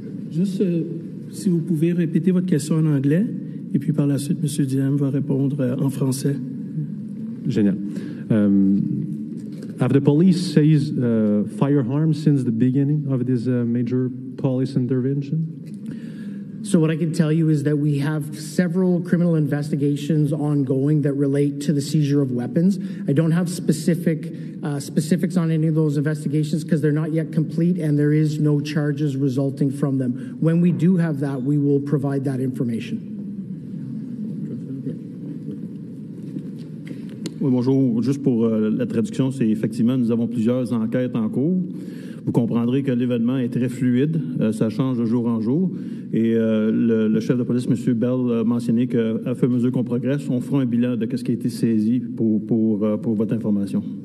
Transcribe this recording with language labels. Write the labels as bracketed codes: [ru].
[fr] Juste, si vous pouvez répéter votre question en anglais, et puis par la suite, M. Diem va répondre en français. Génial. [en] Have the police seized firearms since the beginning of this major police intervention? So what I can tell you is that we have several criminal investigations ongoing that relate to the seizure of weapons. I don't have specifics on any of those investigations because they're not yet complete and there is no charges resulting from them. When we do have that, we will provide that information. [fr] Oui, bonjour. Juste pour la traduction, c'est effectivement, nous avons plusieurs enquêtes en cours. Vous comprendrez que l'événement est très fluide, ça change de jour en jour. Et le chef de police, M. Bell, a mentionné qu'à fur et à mesure qu'on progresse, on fera un bilan de ce qui a été saisi pour votre information.